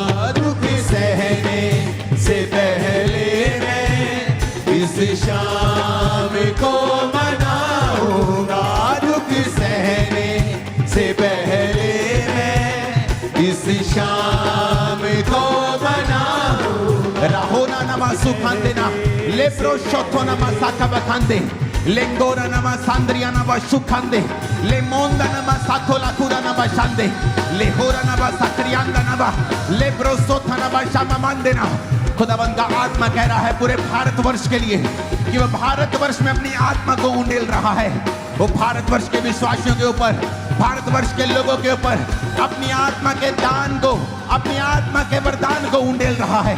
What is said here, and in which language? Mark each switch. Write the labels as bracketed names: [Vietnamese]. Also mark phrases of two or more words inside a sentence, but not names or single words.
[Hindi] दुख सहने से पहले मैं इस शाम को मनाऊंगा। दुख सहने से पहले मैं इस शाम को मनाऊंगा। Rahona nama sukhande na lepro shotho nama sakaba khande lengora nama sandria nama shukhande lemonda nama sathola kura nama shande lehora nama sakrianda nama lepro sotha nama shama mandena। खुदावंद का आत्मा कह रहा है पूरे भारतवर्ष के लिए कि वह भारतवर्ष में अपनी आत्मा को उंडेल रहा है। वो भारतवर्ष के विश्वासियों के ऊपर, भारतवर्ष के लोगों के ऊपर अपनी आत्मा के दान को, अपनी आत्मा के वरदान को उंडेल रहा है।